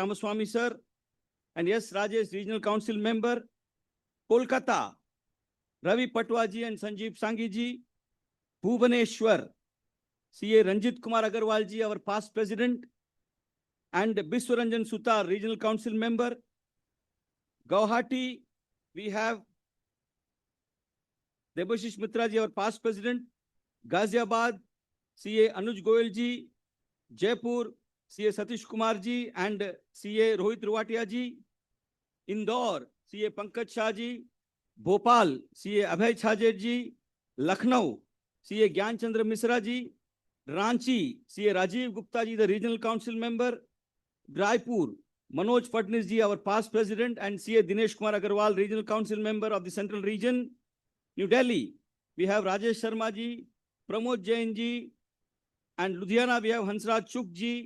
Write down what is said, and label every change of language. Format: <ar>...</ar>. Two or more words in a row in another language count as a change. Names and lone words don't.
<en>Ramaswamy sir, and S. Rajesh, regional council member, Kolkata, Ravi Patwaji and Sanjeev Sangiji, Bhubaneswar, CA Ranjit Kumar Agarwalji, our past president, and Biswaranjan Sutar, regional council member. Guwahati, we have Debashish Mitraji, our past president. Ghaziabad, CA Anuj Goyalji. Jaipur, CA Satish Kumarji and CA Rohit Ruwatiaji. Indore, CA Pankaj Shahji. Bhopal, CA Abhay Chhajerji. Lucknow, CA Gyan Chandra Misra ji. Ranchi, CA Rajiv Gupta ji, the regional council member. Raipur, Manoj Fadnis ji, our past president, and CA Dinesh Kumar Agarwal, regional council member of the central region. New Delhi, we have Rajesh Sharma ji, Pramod Jain ji, and Ludhiana, we have Hansraj Chuk ji.</en>